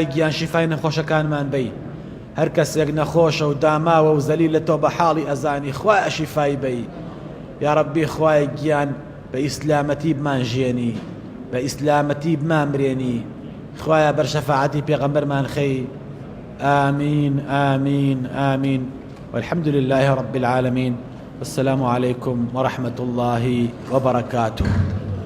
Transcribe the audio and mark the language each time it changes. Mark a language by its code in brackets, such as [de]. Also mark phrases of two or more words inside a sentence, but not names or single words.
[ckb] گیان شیفای نەخۆشەکانمان بەی هەر کەسێک نەخۆشە و داماوە و زەلیل لە تۆ بە حاڵی ئەزانی خوایە شیفای بەی [ar] یا ربی [ckb] خوای گیان بە ئیسلامەتی بمانژێنی بە ئیسلامەتی بمامرێنی خوایە بەر شەفاعەتی پێغەمبەرمان خەی [ar] آمين آمين آمين والحمد لله رب العالمين والسلام عليكم ورحمة الله وبركاته.